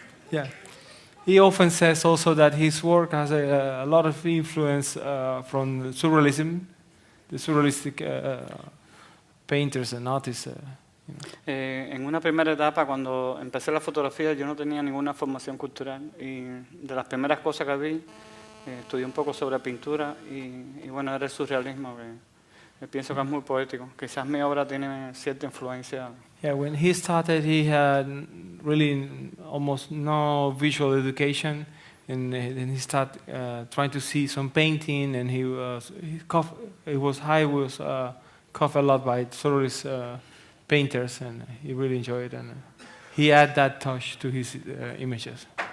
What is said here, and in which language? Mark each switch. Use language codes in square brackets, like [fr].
[en] Yeah. He often says also that his work has a lot of influence from surrealism, the surrealistic painters and artists. [es] En una primera etapa, cuando empecé la fotografía, yo no tenía ninguna formación cultural y de las primeras cosas que vi, estudié un poco sobre pintura y bueno, era el surrealismo, que pienso que es muy poético. Quizás mi obra tiene cierta influencia. [en] Yeah, when he started, he had really almost no visual education, and then he started trying to see some painting, and he was covered a lot by surrealist painters, and he really enjoyed it, and he added that touch to his images.